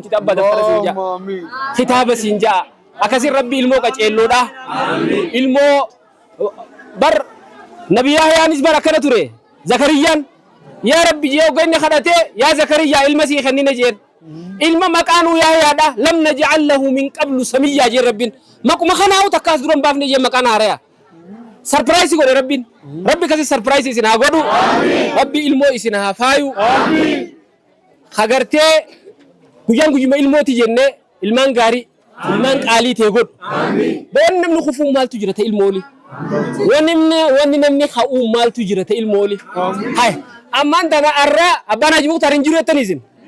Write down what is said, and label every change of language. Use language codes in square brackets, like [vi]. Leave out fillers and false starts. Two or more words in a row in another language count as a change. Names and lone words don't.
[om] cite abbaa daftara siin ja'a kitaaba siin ja'a akkasiin rabbi ilmoo qaceelloodha ilmoo bar nabi yaahiyaanis bar akkana ture zakariyyaan yaa rabbi jee hogga inni kadhatee yaa zakariyaa ilma sii kennine jeen ilma maqaanuu yaahiyaadha [ar] لم نجعل له من قبل سميا [om] jeen rabbiin maquma kanaa'u takkaas duran baafne jeen maqaan haaraya surprise godhe rabbiin rabbi kasi surprise isin haa godhu rabbi ilmoo isin haa faayu hagartee guyyaan guyyuma ilmooti jennee ilmaan gaarii ilmaan qaalii ta'e godhu boonni namni kufuu maaltu jira ta'e ilmooli wanni namni ka'uu maaltu jira ta'e ilmooli hay ammaan tana arraa abbaan hajii muktaar hin jiru jettanii isin